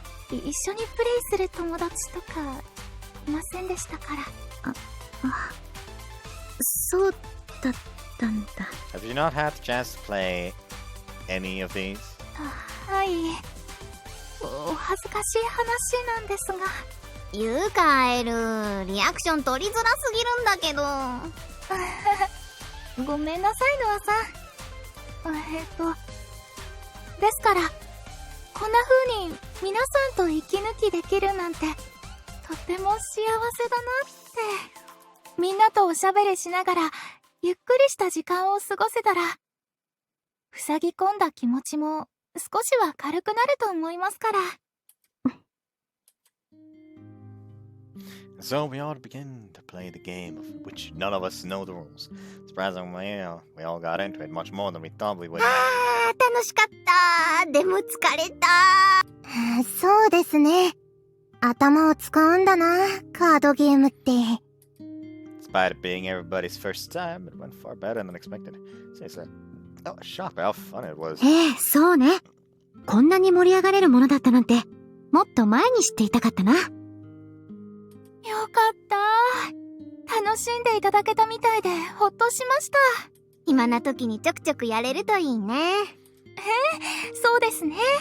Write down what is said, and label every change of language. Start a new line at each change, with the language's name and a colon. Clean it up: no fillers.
Japanese: 一緒にプレイする友達とかいませんでしたから。そうだったんだ。
English: Have you not had the chance to play any of these?
Japanese: はい。お恥ずかしい話なんですが。ユカエル、リアクション取りづらすぎるんだけど。ごめんなさい、ノアさん。ですから、こんな風に皆さんと息抜きできるなんて、とても幸せだなって。みんなとおしゃべりしながら、ゆっくりした時間を過ごせたら、塞ぎ込んだ気持ちも少しは軽くなると思いますから。
English: So we all begin to play the game of which none of us know the rules. Surprisingly, we all got into it much more than we thought we would.
Japanese: 楽しかった。でも疲れた。そうですね。頭を使うんだな、カードゲームって。
English: Despite it being everybody's first time, it went far better than expected. Seriously, I was shocked by how fun it was.
Japanese: そうね。こんなに盛り上がれるものだったなんて、もっと前に知っていたかったな。よかった。楽しんでいただけたみたいでほっとしました。暇な時にちょくちょくやれるといいね。そうですね。